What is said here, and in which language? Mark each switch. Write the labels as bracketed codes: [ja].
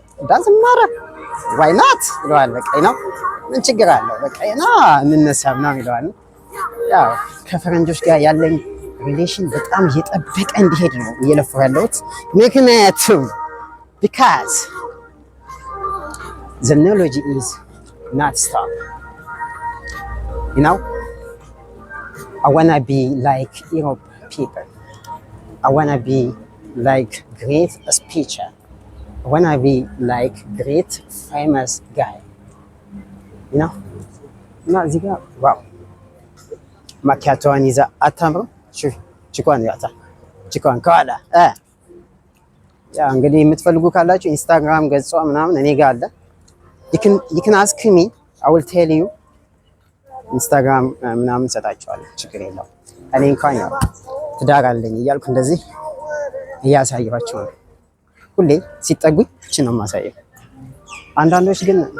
[en] doesn't matter why not [am] ይሉሃል። በቃ ነው ምን ችግር አለው በቃ ና እንነሳ ምናምን ይለዋል። ያው ከፈረንጆች ጋር ያለኝ ሪሌሽን በጣም እየጠበቀ እንዲሄድ ነው እየለፈው ያለሁት። ምክንያቱም [en] because the knowledge is not stop you know I wanna be like Europe people. I wanna be like great speaker. I wanna be like great famous guy. You know? [am] እና እዚህ ጋር ዋው ማኪያቶዋን ይዛ አታምርም? ቺኳን ያታ ቺኳን ከኋላ ያ እንግዲህ የምትፈልጉ ካላችሁ ኢንስታግራም ገጿ ምናምን እኔ ጋር አለ። [en] you can ask me I will tell you [am] ኢንስታግራም ምናምን ሰጣችኋለሁ። ችግር የለውም። እኔ እንኳን ያው ትዳር አለኝ እያልኩ እንደዚህ እያሳየኋቸው ነው። ሁሌ ሲጠጉኝ እቺ ነው የማሳየው። አንዳንዶች ግን